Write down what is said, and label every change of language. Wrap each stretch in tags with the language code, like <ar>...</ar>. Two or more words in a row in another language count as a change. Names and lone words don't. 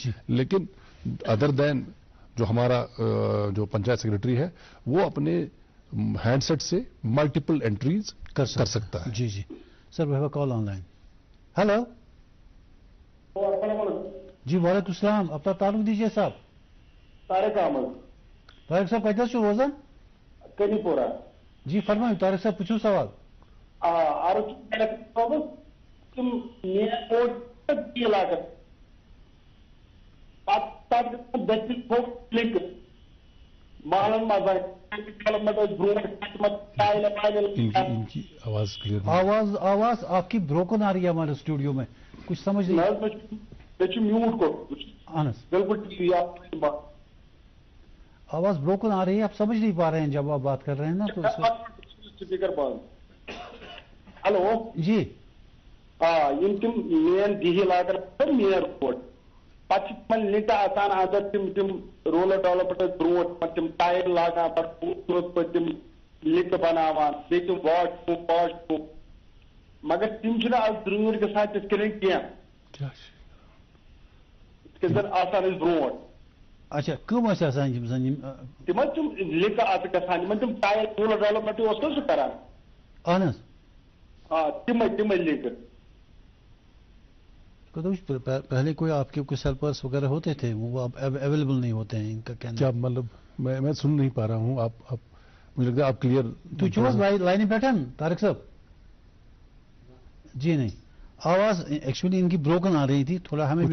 <ur>لیکن</ur> <en>other than</en> <ur>جو ہمارا جو پنچایت سیکرٹری ہے وہ اپنے ہینڈ سیٹ سے</ur> <en>multiple entries</en> <ur>کر سکتا ہے.</ur> <en>جی سر, we have a call online.</en> <ur>ہیلو. جی وعلیکم السلام, اپنا تعلق دیجیے صاحب. طارق احمد.</ur> <ks>طارق صاحب کتنا چھو روزان؟ کنی پورا.</ks> <ur>جی فرمائیں طارق صاحب, پوچھو سوال. ان کی آواز کلیئر, آواز آپ کی بروکن آ رہی ہے ہمارے اسٹوڈیو میں, کچھ سمجھ نہیں. میوٹ کو بالکل آواز بروکن آ رہی ہے, آپ سمجھ نہیں پا رہے ہیں جب آپ بات کر رہے ہیں نا تو اسپیکر بند. ہلو جی.</ur> <ks>تم مین دیہی علاقن مین روڈ پہ لنٹ آسان اندر تم</ks> <en>rural development</en> <ks>برو تم ٹائر لاگان پہ تم لنٹ بناوان بیٚیہِ تم واش روم مگر تم چھنا از درور گژھان تِتھ کٔنۍ کینٛہہ یِتھ کٔنۍ زن آسان ٲسۍ برونٛٹھ. اچھا کم ٲسۍ آسان یِم زن یِم تِم حظ تِم لِکہٕ اَتھ گژھان یِمن تِم ٹایل</ks> <en>rural development</en> <ks>اوس نہ سُہ کران. اہن حظ آ تِمے لِکہٕ.</ks> <ur>پہلے کوئی آپ کے کوئی سیلپرس وغیرہ ہوتے تھے وہ اب اویلیبل نہیں ہوتے ہیں ان کا کہنا. کیا مطلب میں سن نہیں پا رہا ہوں. آپ مجھے لگتا ہے آپ کلیئر.</ur> <ks>تو چھو لائن بیٹھن</ks> <ur>طارق صاحب؟ جی نہیں آواز ایکچولی ان کی بروکن آ رہی تھی تھوڑا ہمیں بھی</ur>